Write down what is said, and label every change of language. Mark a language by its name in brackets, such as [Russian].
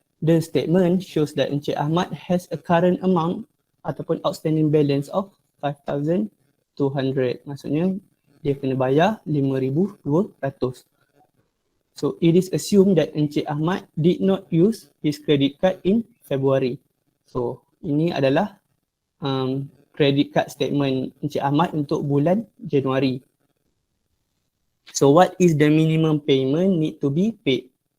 [English] The statement shows that Encik Ahmad has a current amount [Malay] ataupun [English] outstanding balance of 5,200. [Malay] Maksudnya dia kena bayar 5,200. [English] So it is assumed that Encik Ahmad did not use his credit card in February. [Malay] So ini adalah credit card statement Encik Ahmad untuk bulan Januari. [English] So what is the minimum payment need to be paid?